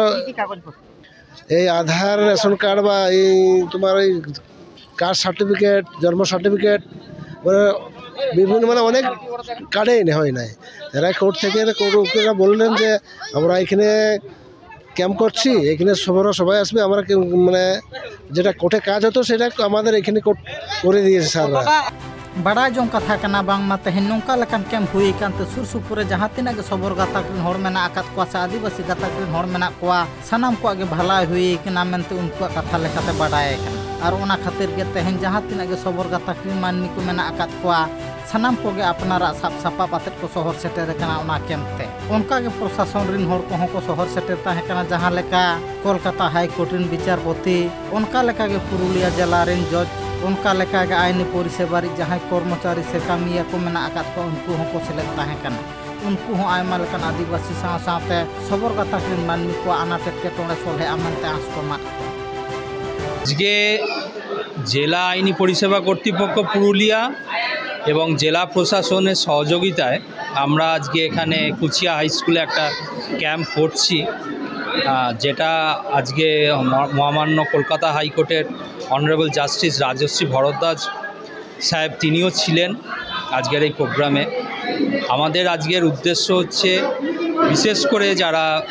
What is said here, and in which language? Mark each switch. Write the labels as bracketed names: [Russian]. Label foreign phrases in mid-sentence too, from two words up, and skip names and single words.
[Bangla] এই আধার রেশন কার্ড বা এই তোমার এই [English] caste certificate [Bangla] জন্ম সার্টিফিকেট বিভিন্ন মানে অনেক কার্ডে হয় নাই এরা কোর্ট থেকে কোর্টরা বললেন যে আমরা এখানে ক্যাম্প করছি এখানে সবাই আসবে আমরা মানে যেটা কোর্টে কাজ হতো সেটা আমাদের এখানে করে দিয়েছে স্যাররা [Santali] बड़ा जो कथा कना बांग मा तेहन नंका लेकान कैम्प हुई कानते सुर सुपुरे जहाँ तिना गे सबर गाताक रिन होड़ मेना आकात कोआ से आदिवासी गाताक रिन होड़ मेना कोआ सनाम को आगे भलाई हुई कना मेनते उनको कथा लेकाते बड़ाय कना और ओना खातिर गे तेहन जहाँ तिना गे सबर गाताक रिन माननी को मेना आकात कोआ सनाम को गे अपनारा साप सापा पातेट को शहर सेटेर कना ओना कैम्प ते उनका गे प्रशासन रिन होड़ को को शहर सेटेर ताहे कना जहाँ लेका कोलकाता हाई कोर्ट रिन विचारपति उनका लेका गे पुरुलिया जिला रिन जज उनका लेका गे [Bangla] আইনি পরিষেবা [Santali] जहाँ कर्मचारी से कामिया को मेना आकात को उनको को सेलेद ताहे कना उनको आयमा लेकान आदिवासी साथे सबर गाताक रिन माननी को आनाट एटकेटोड़े सलहे आमेनते आस को मात [Bangla] আজকে জেলা আইনি পরিষেবা কর্তৃপক্ষ পুরুলিয়া এবং জেলা প্রশাসনের সহযোগিতায় আমরা আজকে এখানে কুচিয়া হাই স্কুলে একটা ক্যাম্প করছি যেটা আজকে মহামান্য কলকাতা হাইকোর্টের [English] Honourable Justice [Bangla] রাজশ্রী ভরদ্বাজ সাহেব তিনিও ছিলেন আজকের এই প্রোগ্রামে আমাদের আজকের উদ্দেশ্য হচ্ছে বিশেষ করে যারা